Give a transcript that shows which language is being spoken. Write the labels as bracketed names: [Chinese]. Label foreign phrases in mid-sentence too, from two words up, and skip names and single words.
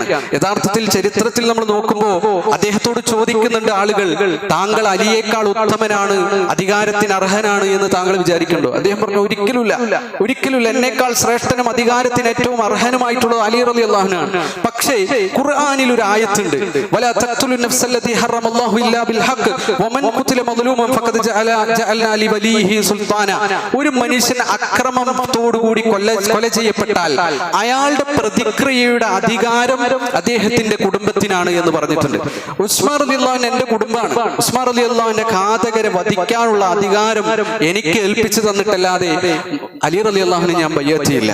[Malayalam] യഥാർത്ഥത്തിൽ ചരിത്രത്തിൽ നമ്മൾ നോക്കുമ്പോൾ അദ്ദേഹത്തോട് ചോദിക്കുന്നുണ്ട് ആളുകൾ, താങ്കൾ അലിയേക്കാൾ ഉത്തമനാണ്, അധികാരത്തിന് അർഹനാണ് എന്ന് താങ്കൾ വിചാരിക്കുന്നുണ്ടോ? അദ്ദേഹം പറഞ്ഞു, ഒരിക്കലുമില്ല, എന്നേക്കാൾ ശ്രേഷ്ഠനും അധികാരത്തിന് ഏറ്റവും അർഹനുമായിട്ടുള്ളത് അലി റളിയല്ലാഹുവിനാണ്. പക്ഷേ ഖുർആനിൽ ഒരു ആയത്ത് [Arabic] ولا تقتلوا النفس التي حرم الله الا بالحق ومن قتل مظلوما فقد جعلنا لوليه سلطانا. [Malayalam] ഒരു മനുഷ്യൻ അക്രമത്തോടുകൂടി കൊല ചെയ്യപ്പെട്ടാൽ അയാളുടെ പ്രതിക്രിയയുടെ അധികാരം അദ്ദേഹത്തിന്റെ കുടുംബത്തിനാണ് എന്ന് പറഞ്ഞിട്ടുണ്ട്. ഉസ്മാൻ റളിയല്ലാഹു എന്റെ കുടുംബമാണ്. ഉസ്മാൻ റളിയല്ലാഹുവിന്റെ ഘാതകരെ വധിക്കാനുള്ള അധികാരം എനിക്ക് ഏൽപ്പിച്ചു തന്നിട്ടല്ലാതെ അലി റളിയല്ലാഹുവിനെ ഞാൻ ബയ്യത്ത് ചെയ്യില്ല.